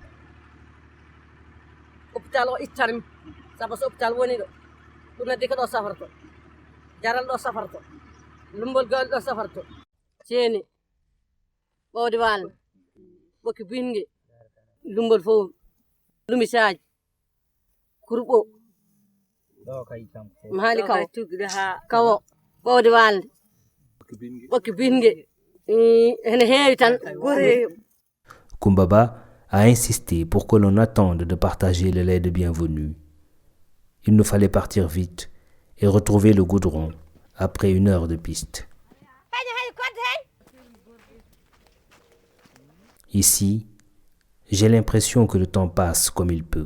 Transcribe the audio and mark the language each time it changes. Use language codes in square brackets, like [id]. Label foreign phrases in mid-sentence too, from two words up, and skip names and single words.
[ff] hôpital o ittana min sabu so hôpital woni ɗo ɗum noddi ko ɗo safarto jaral ɗo safarto lumbol gal ɗo safarto ceeni ɓowde walde ɓokki bingue lumbol fof lumisaji kurɓo maali kaw kawo ɓowde walde ɓokki bingue ene heewi tan [fr] Kumbaba a insisté pour que l'on attende de partager le lait de bienvenue. Il nous fallait partir vite et retrouver le goudron après 1 heure de piste. Ici, j'ai l'impression que le temps passe comme il peut.